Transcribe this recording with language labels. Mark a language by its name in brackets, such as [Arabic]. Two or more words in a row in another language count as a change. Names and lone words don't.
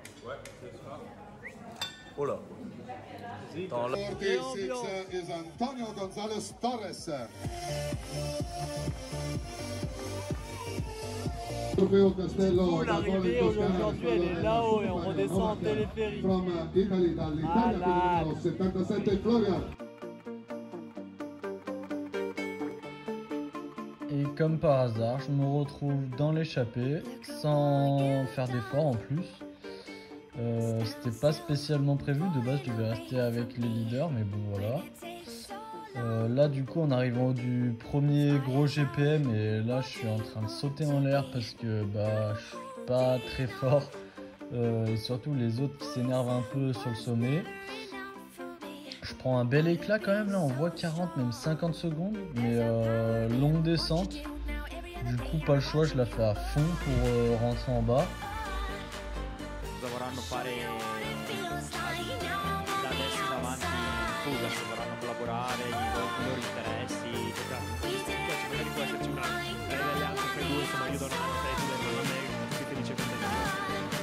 [French] Oh là. Dans la... [English] 46 is Antonio Gonzalez Torres. [French] L'arrivée aujourd'hui elle est là-haut et on redescend en téléphérique. [English] From Italy, [Italian] dall'Italia per 77 Florian. [French] Et comme par hasard, je me retrouve dans l'échappée, sans faire d'effort en plus. C'était pas spécialement prévu, de base je devais rester avec les leaders, mais bon voilà. Là du coup en arrivant du premier gros GPM et là je suis en train de sauter en l'air parce que bah je suis pas très fort et surtout les autres qui s'énervent un peu sur le sommet. Je prends un bel éclat quand même, là on voit 40 même 50 secondes mais longue descente. Du coup pas le choix, je la fais à fond pour rentrer en bas. [Italian] Collaborare, i loro interessi, magari può esserci una delle altre per due, insomma io do una mano a te, tu dai una mano a me, tutti felici con te.